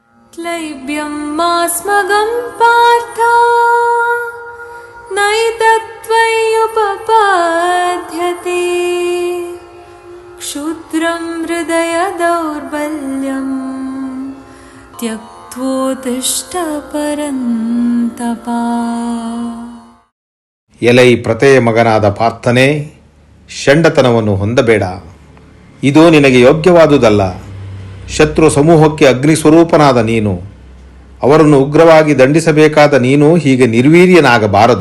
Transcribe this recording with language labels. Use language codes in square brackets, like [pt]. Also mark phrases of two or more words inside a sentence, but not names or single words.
[sa] क्लैब्यं मास्मगं पार्थ नैतत्त्वय्युपपद्यते क्षुद्रं हृदय दौर्बल्यं त्यक्त्वोत्तिष्ठ परन्तप. [kn] ಎಲೈ ಪ್ರತೆಯ ಮಗನಾದ ಪಾರ್ಥನೇ, ಷಂಡತನವನ್ನು ಹೊಂದಬೇಡ. ಇದು ನಿನಗೆ ಯೋಗ್ಯವಾದುದಲ್ಲ. ಶತ್ರು ಸಮೂಹಕ್ಕೆ ಅಗ್ನಿ ಸ್ವರೂಪನಾದ ನೀನು, ಅವರನ್ನು ಉಗ್ರವಾಗಿ ದಂಡಿಸಬೇಕಾದ ನೀನು ಹೀಗೆ ನಿರ್ವೀರ್ಯನಾಗಬಾರದು.